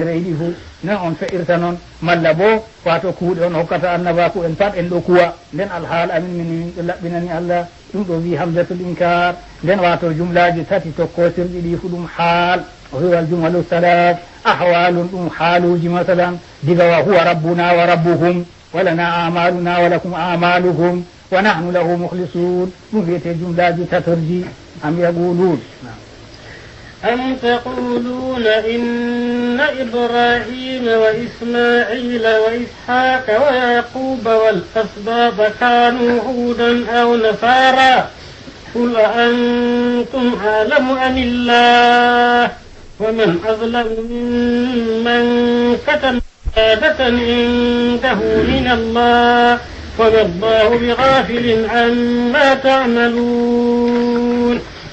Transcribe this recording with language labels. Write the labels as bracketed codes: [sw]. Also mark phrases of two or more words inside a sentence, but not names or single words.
[ff] here yiɗi fuu nden on fe'irta noon malla bo wato kuuɗe on hokkata annabaku en pat en ɗo kuwa nden alhaal amin min ɗo laɓɓinani Allah ɗum ɗo wi [ar] همزة الإنكار [ff] nden wato jumlaji tati tokkosirɗi ɗi fu ɗum haal o wi [ar] والجمل الثلاث أحوال [ff] ɗum haaluji masalan diga [ar] وهو ربنا وربهم ولنا أعمالنا ولكم أعمالكم ونحن له مخلصون [ff] ɗum wiyete jumlaji tatorji [ar] أم يقولون أم تقولون إن إبراهيم وإسماعيل وإسحاق ويعقوب والأسباط كانوا هودا أو نصارى قل أأنتم أعلم أم الله ومن أظلم ممن كتم شهادة عنده من الله وما الله بغافل عما تعملون.